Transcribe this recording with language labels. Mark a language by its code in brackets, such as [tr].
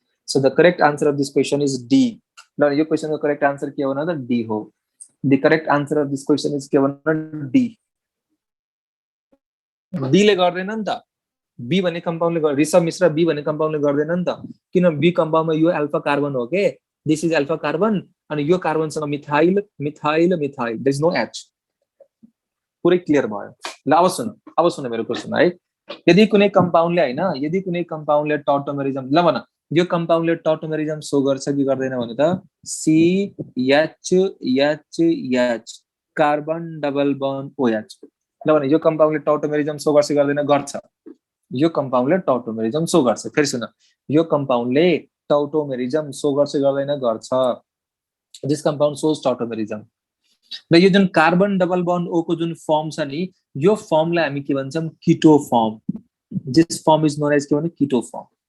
[en] So the correct answer of this question is D. [ne] ल यो क्वेसनको correct answer के हो भन्दा डी हो। [en] the correct answer of this question is [ne] के भन्दा [en] D. [ne] बी ले गर्दैन नि त, बी भन्ने कम्पाउन्डले, ऋषभ मिश्र बी भन्ने कम्पाउन्डले गर्दैन नि त, किन बी कम्पाउन्डमा यो अल्फा कार्बन हो के, [en] this is alpha carbon, [ne] अनि यो कार्बनसँग methyl methyl methyl, [en] There is no H. [ne] पुरै क्लियर भयो। ल अब सुन मेरो क्वेसन है। यदि कुनै कम्पाउन्डले हैन, यदि कुनै कम्पाउन्डले टोटोमेरिजम, ल भन यो कम्पाउन्डले टोटोमेरिजम सो गर्छ कि गर्दैन भने त C H H H carbon double bond OH. ल भन यो कम्पाउन्डले टोटोमेरिजम सो गर्छ कि गर्दैन, गर्छ। यो कम्पाउन्डले टोटोमेरिजम सो गर्छ। फेरि सुन, यो कम्पाउन्डले टोटोमेरिजम सो गर्छ कि गर्दैन, गर्छ। [en] This compound shows tautomerism. [ne] र यो जुन कार्बन डबल बन्ड ओ को जुन फर्म छ नि, यो फर्मलाई हामी के भन्छौँ, कीटो form. [en] this form is known as [ne] के भने [en] Keto form.